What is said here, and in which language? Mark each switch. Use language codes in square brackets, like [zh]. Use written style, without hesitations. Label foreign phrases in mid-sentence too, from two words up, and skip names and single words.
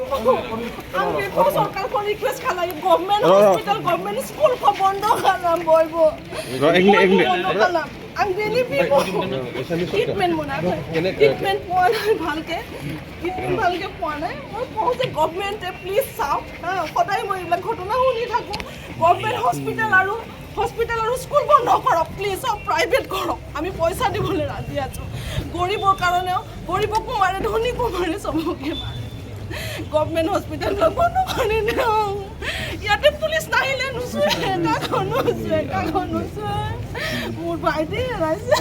[brx] आं बेखौ सरकारखौ रिक्वेस्ट खालायो [en] government hospital [brx] गभर्नमेन्ट स्कुलखौ बन्द खालाम बयबो बन्द खालाम आं बेनि ट्रिटमेन्ट मोनाखै [as] ट्रिटमेन्ट পোৱা নাই ভালকে পোৱা নাই মই কওঁ যে গভৰ্নমেণ্টে প্লিজ চাওক সদায় মই এইবিলাক ঘটনা শুনি থাকোঁ [en] government hospital [as] আৰু স্কুল বন্ধ কৰক প্লিজ সব প্ৰাইভেট কৰক আমি পইচা দিবলৈ ৰাজি আছোঁ গৰীবৰ কাৰণেও গৰীবকো মাৰে ধনীকো মাৰে চবকে মাৰে গভৰ্নমেণ্ট হস্পিটেল বন্ধ কৰি দিওঁ ইয়াতে পুলিচ নাহিলে নুচুৱে কাকো নুচুৱে মোৰ ভাইটি হেৰাইছে